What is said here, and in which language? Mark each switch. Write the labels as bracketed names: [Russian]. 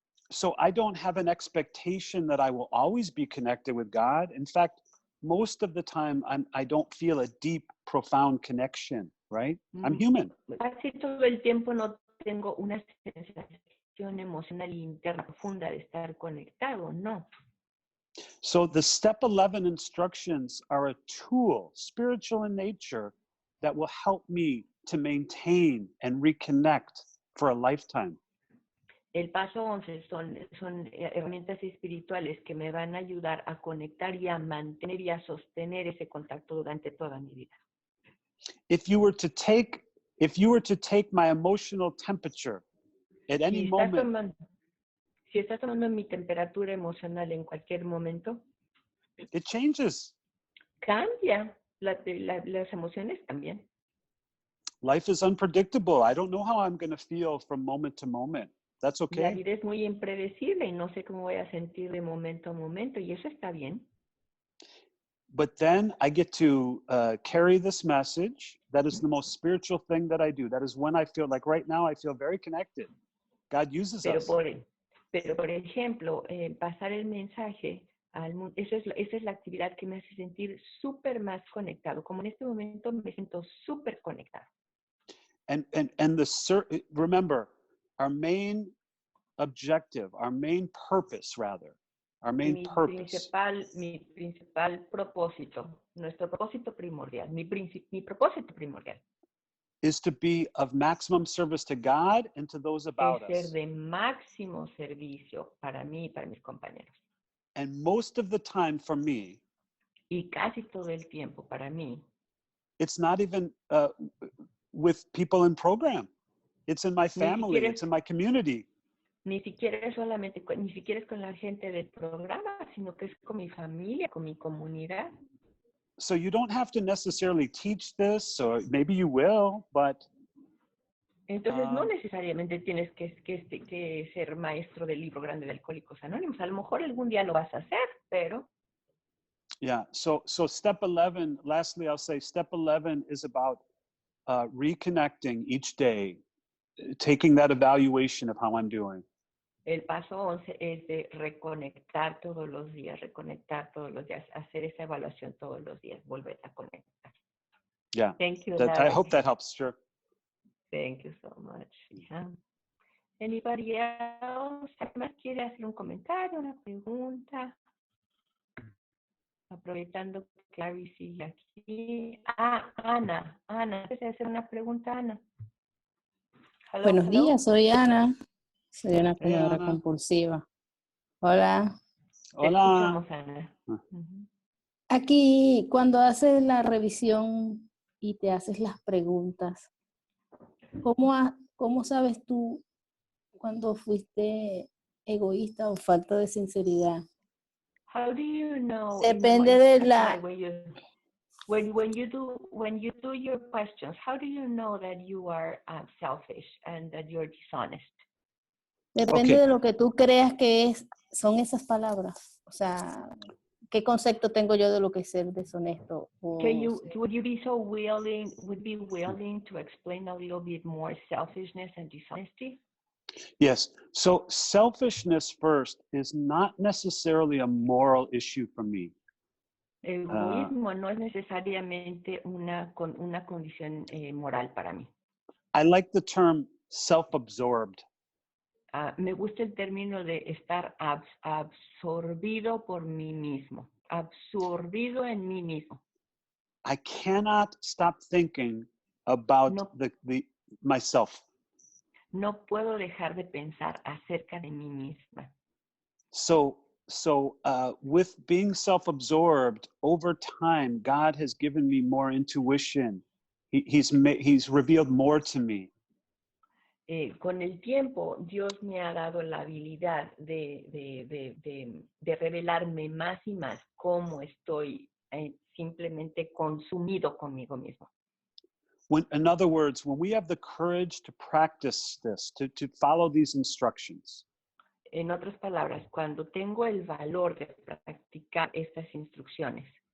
[English] So I don't have an expectation that I will always be connected with God. In fact, most of the time I don't feel a deep, profound connection, right? I'm human. [Spanish] Casi todo el tiempo no tengo una sensación emocional interna profunda de estar conectado, no. [English] So the step 11 instructions are a tool, spiritual in nature, that will help me to maintain and reconnect for a lifetime. [Spanish] El paso 11 son herramientas espirituales que me van a ayudar a conectar y a mantener y a sostener ese contacto durante toda mi vida. [English] If you were to take my emotional temperature at any moment, [Spanish] si estás tomando mi temperatura emocional en cualquier momento, [English] it changes. [Spanish] Cambia. Las emociones cambian. [English] Life is unpredictable. I don't know how I'm going to feel from moment to moment. That's okay. [Spanish] La vida es muy impredecible y no sé cómo voy a sentir de momento a momento y eso está bien. [English] But then I get to carry this message. That is the most spiritual thing that I do. That is when I feel like right now I feel very connected. God uses us. [Spanish] Pero por ejemplo, pasar el mensaje Esa es la actividad que me hace sentir súper más conectado. Como en este momento me siento súper conectado. [English] And remember, our main objective, our main purpose, rather, our main [Spanish] Mi [English] purpose [Spanish] principal propósito, nuestro propósito primordial, mi propósito primordial [English] is to be of maximum service to God and to those about [Spanish] es ser [English] us. [Spanish] de máximo servicio para mí y para mis compañeros. [English] And most of the time for me, [Spanish] Y casi todo el tiempo para mí, [English] it's not even with people in program. It's in my family, it's in my community. [Spanish] Ni siquiera es con la gente del programa, sino que es con mi familia, con mi comunidad. [English] So you don't have to necessarily teach this, or maybe you will, but [Spanish] Entonces no necesariamente tienes que ser maestro del libro grande de Alcohólicos Anónimos. A lo mejor algún día lo vas a hacer, pero [English] yeah. So step 11, lastly, I'll say step 11 is about reconnecting each day, taking that evaluation of how I'm doing. [Spanish] el paso 11 es de reconectar todos los días, hacer esa evaluación todos los días, volver a conectar. [English] Yeah. Thank you, I hope that helps. Sure. Thank you so much. Yeah. Anybody else? [Spanish] ¿Alguien más quiere hacer un comentario, una pregunta? Aprovechando que Clary sigue aquí. Ana, ¿quieres hacer una pregunta, Ana? [English] Hello, [Spanish] Buenos días, soy Ana. Soy una [English] Hey, [Spanish] comedora [English] Ana. [Spanish] compulsiva. Hola. Te Hola. escuchamos, Ana. Aquí, cuando haces la revisión y te haces las preguntas, ¿cómo sabes tú cuando fuiste egoísta o falta de sinceridad? [English] How do you know? [Spanish] Depende de la... [English] When you do your questions, how do you know that you are selfish and that you're dishonest? [Spanish] Depende [English] Okay. [Spanish] de lo que tú creas que son esas palabras. O sea, ¿qué concepto tengo yo de lo que es ser deshonesto? [English] Would you be willing to explain a little bit more selfishness and dishonesty? Yes. So selfishness first is not necessarily a moral issue for me. [Spanish] El egoísmo no es necesariamente una condición moral para mí. [English] I like the term self-absorbed. [Spanish] Me gusta el término de estar absorbido por mí mismo, absorbido en mí mismo. [English] I cannot stop thinking about myself. [Spanish] No puedo dejar de pensar acerca de mí misma. [English] So with being self-absorbed, over time, God has given me more intuition. He's revealed more to me. [Spanish] Con el tiempo, Dios me ha dado la habilidad de revelarme más y más cómo estoy simplemente consumido conmigo mismo. [English] In other words, when we have the courage to practice this, to follow these instructions. [Spanish] En otras palabras, cuando tengo el valor de practicar estas instrucciones,